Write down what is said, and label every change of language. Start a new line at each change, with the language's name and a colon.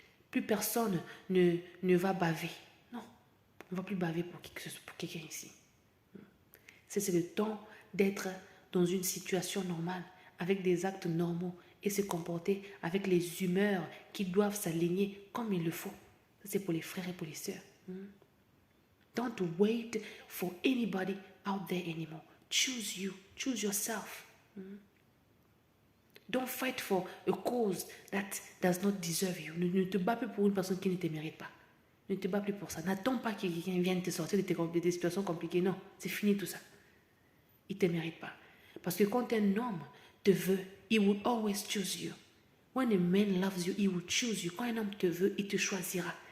French: Plus personne ne va baver. Non. On ne va plus baver pour quelqu'un ici. C'est le temps d'être dans une situation normale, avec des actes normaux et se comporter avec les humeurs qui doivent s'aligner comme il le faut. C'est pour les frères et pour les sœurs.
English: Don't wait for anybody out there anymore. Choose you. Choose yourself. Don't fight for a cause that does not deserve you.
French: Ne te bats plus pour une personne qui ne te mérite pas. Ne te bats plus pour ça. N'attends pas que quelqu'un vienne te sortir de tes situations compliquées. Non, c'est fini tout ça. Il ne te mérite pas. Parce que quand un homme te veut,
English: he will always choose you. When a man loves you, he will choose you.
French: Quand un homme te veut, il te choisira.